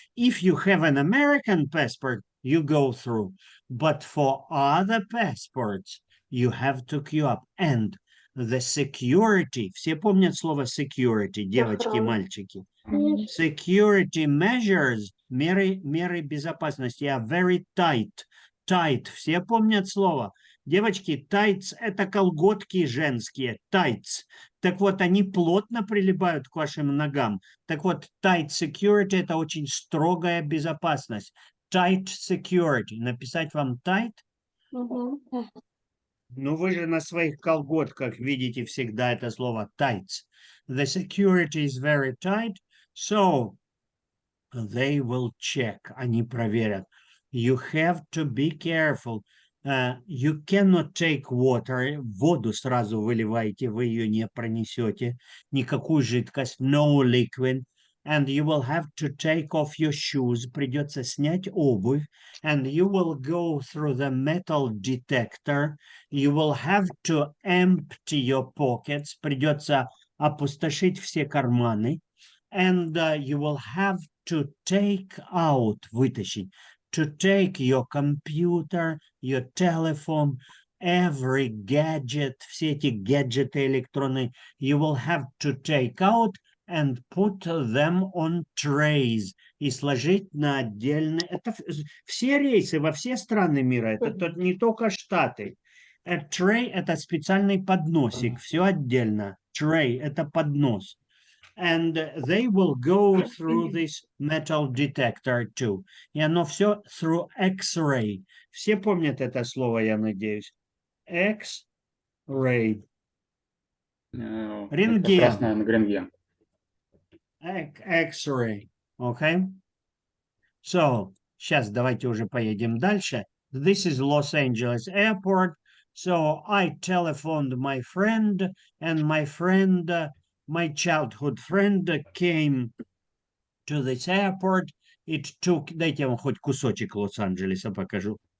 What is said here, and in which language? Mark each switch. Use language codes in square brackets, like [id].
[en] If you have an American passport, you go through. But for other passports, you have to queue up. [ru] And the security, все помнят слово security, девочки, Охрана. мальчики. [en] Security measures, [ru] меры безопасности [en] are very tight. [ru] Tight, все помнят слово. Девочки, tights – это колготки женские, tights. Так вот, они плотно прилипают к вашим ногам. Так вот, tight security – это очень строгая безопасность. [en] Tight security. [ru] Написать вам tight? Мгм. Ну, вы же на своих колготках видите всегда это слово tights. [en] The security is very tight, so they will check. [ru] Они проверят. [en] You have to be careful. You cannot take water. [ru] Воду сразу выливаете, вы ее не пронесете. Никакую жидкость. [en] No liquid. And you will have to take off your shoes. [ru] Придется снять обувь. [en] And you will go through the metal detector. You will have to empty your pockets. [ru] Придется опустошить все карманы. [en] And you will have to take out, [ru] вытащить. [en] To take your computer, your telephone, every gadget, [ru] все эти гаджеты электронные, [en] you will have to take out and put them on trays [ru] и сложить на отдельные. Это все рейсы во все страны мира, это не только Штаты. A tray – это специальный подносик, все отдельно. Tray – это поднос. [en] And they will go through this metal detector too. [ru] И оно все through X-ray. Все помнят это слово, я надеюсь. X-ray. Рентген. Это красное на рентген. [en] X-ray. Okay? [ru] So, сейчас давайте уже поедем дальше. [en] This is Los Angeles Airport. So, I telephoned my friend, and my friend... my childhood friend came to this airport. It took, [ru] дайте я вам хоть кусочек Лос-Анджелеса покажу.